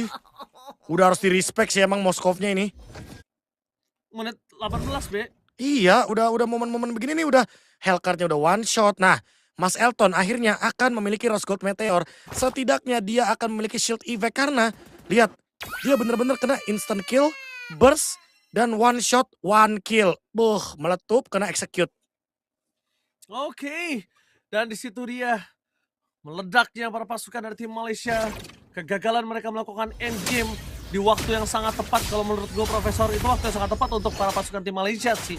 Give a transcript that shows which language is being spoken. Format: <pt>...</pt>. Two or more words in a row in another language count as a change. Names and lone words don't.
<id>Udah harus di-respect sih emang Moskovnya ini. Menit 18, Be. Iya, udah momen-momen begini nih udah Hellcard-nya udah</id> <en>one shot.</en> <id>Nah, Mas Elton akhirnya akan memiliki Rose Gold Meteor. Setidaknya dia akan memiliki</id> <en>shield effect</en> <id>karena lihat, dia bener-bener kena</id> <en>instant kill,</en> <id>burst, dan</id> <en>one shot, one kill.</en> <id>Meletup, kena execute. Oke. Dan di situ dia meledaknya para pasukan dari tim Malaysia. Kegagalan mereka melakukan endgame di waktu yang sangat tepat. Kalau menurut gue, Profesor, itu waktu yang sangat tepat untuk para pasukan tim Malaysia sih.</id>